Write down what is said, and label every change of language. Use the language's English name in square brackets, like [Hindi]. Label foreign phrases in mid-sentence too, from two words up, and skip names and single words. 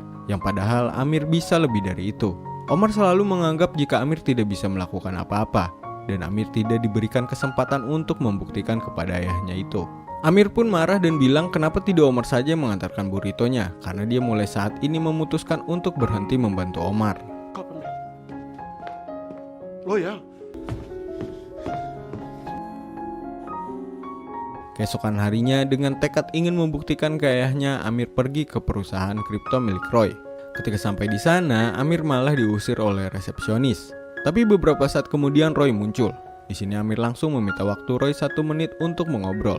[Indonesian] Yang padahal Amir bisa lebih dari itu. Omar selalu menganggap jika Amir tidak bisa melakukan apa-apa, dan Amir tidak diberikan kesempatan untuk membuktikan kepada ayahnya itu. Amir pun marah dan bilang kenapa tidak Omar saja yang mengantarkan burritonya, karena dia mulai saat ini memutuskan untuk berhenti membantu Omar. [Dutch] Kap ermee. Loyaal. [Indonesian] Keesokan harinya, dengan tekad ingin membuktikan ke ayahnya, Amir pergi ke perusahaan kripto milik Roy. Ketika sampai di sana, Amir malah diusir oleh resepsionis. Tapi beberapa saat kemudian Roy muncul. Di sini Amir langsung meminta waktu Roy 1 menit untuk mengobrol.